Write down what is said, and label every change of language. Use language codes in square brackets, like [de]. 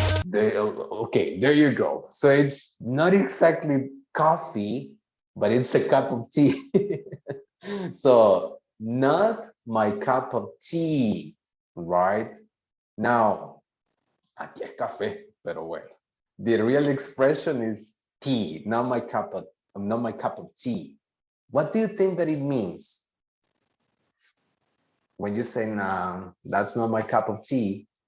[en] Okay, there you go. So it's not exactly coffee, but it's a cup of tea. So not my cup of tea, right? [es] Now, aquí es café, pero bueno. [en] The real expression is tea, not my cup of tea. What do you think that it means? When you say, nah, that's not my cup of tea.